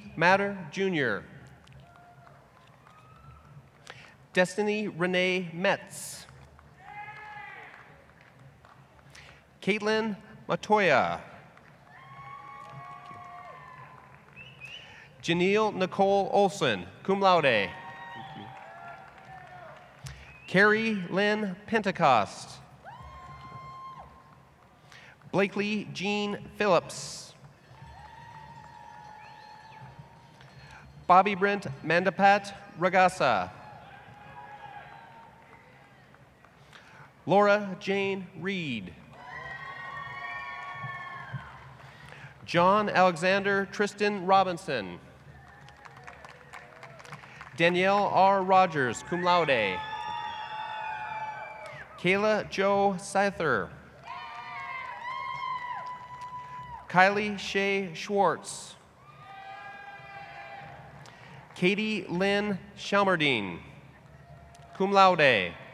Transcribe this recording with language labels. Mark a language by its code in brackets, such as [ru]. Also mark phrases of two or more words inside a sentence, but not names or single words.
[en] Matter Jr. Destiny Renee Metz. Caitlin Matoya. Janelle Nicole Olson, [la] cum laude. [en] Carrie Lynn Pentecost. Blakely Jean Phillips. Bobby Brent Mandapat Ragasa. Laura Jane Reed. John Alexander Tristan Robinson. Danielle R. Rogers, [la] cum laude. [en] Kayla Jo Seither. Kylie Shea Schwartz. Katie Lynn Shalmerdine, [la] cum laude.